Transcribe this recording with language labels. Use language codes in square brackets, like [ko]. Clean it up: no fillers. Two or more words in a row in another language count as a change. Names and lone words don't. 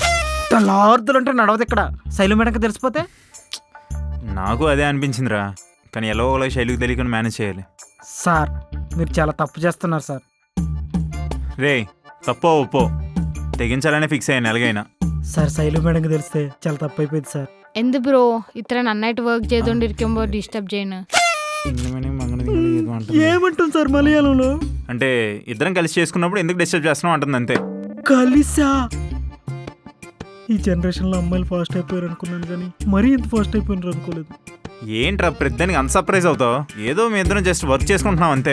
[te] లార్దులు అంటే నడవదు ఇక్కడ. శైలు మేడంకి తెలిసిపోతే? నాకు అదే అనిపించిందిరా, కానీ ఎలా ఒకలా శైలికి తెలియకుండా మేనేజ్ చేయాలి. సార్, మీరు చాలా తప్పు చేస్తున్నారు సార్. రే, తప్పో ఒప్పో తెగించాలనే ఫిక్స్ అయ్యాను ఎలాగైనా. సార్, శైలు మేడంకి తెలిస్తే చాలా తప్పు అయిపోయింది సార్. [ml] എന്ത് ബ്രോ ഇത്ര നന്നായിട്ട് വർക്ക് ചെയ്തോണ്ടിരിക്കുമ്പോൾ ഡിസ്റ്റർബ് ചെയ്യുന്നു? [te] ఏమంటుంది సార్ మలయాళంలో? అంటే ఇద్దరం కలిసి చేసుకున్నప్పుడు ఎందుకు డిస్టర్బ్ చేస్తున్నావు అంటుంది అంతే. కలిసా? ఈ జనరేషన్లో అమ్మాయిలు ఫాస్ట్ అయిపోయారు అనుకున్నాను, కానీ మరీ ఇంత ఫాస్ట్ అయిపోయినారు అనుకోలేదు. ఏంట్రా ప్రతిదానికి అంత సర్ప్రైజ్ అవుతావు? ఏదో మీ ఇద్దరం [en] just work [te] చేసుకుంటున్నాం అంతే.